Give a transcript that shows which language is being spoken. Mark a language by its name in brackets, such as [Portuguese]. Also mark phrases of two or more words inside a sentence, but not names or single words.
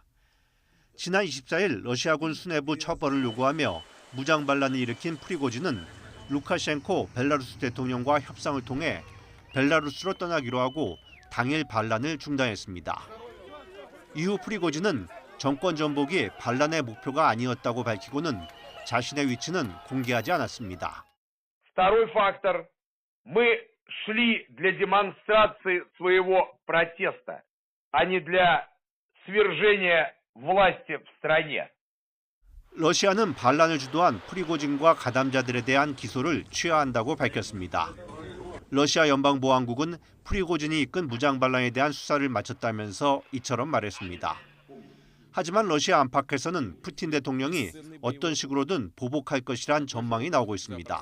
[Korean] 지난 24일 러시아군 수뇌부 처벌을 요구하며 무장반란을 일으킨 프리고진은 루카셴코 벨라루스 대통령과 협상을 통해 벨라루스로 떠나기로 하고 당일 반란을 중단했습니다. 이후 프리고진은 정권 전복이 반란의 목표가 아니었다고 밝히고는 자신의 위치는 공개하지 않았습니다. [Russian] Второй фактор. Мы шли для демонстрации своего протеста, а не для свержения власти в стране. [Korean] 러시아는 반란을 주도한 프리고진과 가담자들에 대한 기소를 취하한다고 밝혔습니다. 러시아 연방보안국은 프리고진이 이끈 무장반란에 대한 수사를 마쳤다면서 이처럼 말했습니다. 하지만 러시아 안팎에서는 푸틴 대통령이 어떤 식으로든 보복할 것이란 전망이 나오고 있습니다.